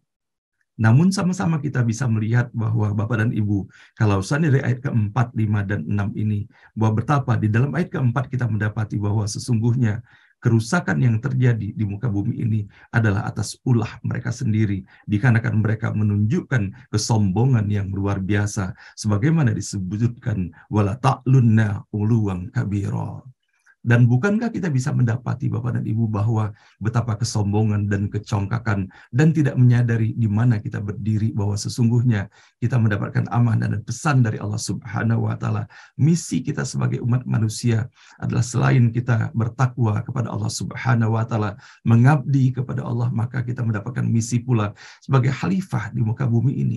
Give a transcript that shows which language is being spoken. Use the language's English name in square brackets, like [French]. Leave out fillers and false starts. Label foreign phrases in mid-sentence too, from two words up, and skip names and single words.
[Indonesian] Namun sama-sama kita bisa melihat bahwa Bapak dan Ibu, kalau seandainya dari ayat ke-4, 5, dan 6 ini, bahwa betapa di dalam ayat ke-4 kita mendapati bahwa sesungguhnya kerusakan yang terjadi di muka bumi ini adalah atas ulah mereka sendiri, dikarenakan mereka menunjukkan kesombongan yang luar biasa, sebagaimana disebutkan, [Arabic] ولا تعلن علوا كبيرا. [Indonesian] Dan bukankah kita bisa mendapati Bapak dan Ibu bahwa betapa kesombongan dan kecongkakan dan tidak menyadari di mana kita berdiri, bahwa sesungguhnya kita mendapatkan amanah dan pesan dari Allah [Arabic] سبحانه وتعالى. [Indonesian] Misi kita sebagai umat manusia adalah selain kita bertakwa kepada Allah [Arabic] سبحانه وتعالى, [Indonesian] mengabdi kepada Allah, maka kita mendapatkan misi pula sebagai khalifah di muka bumi ini.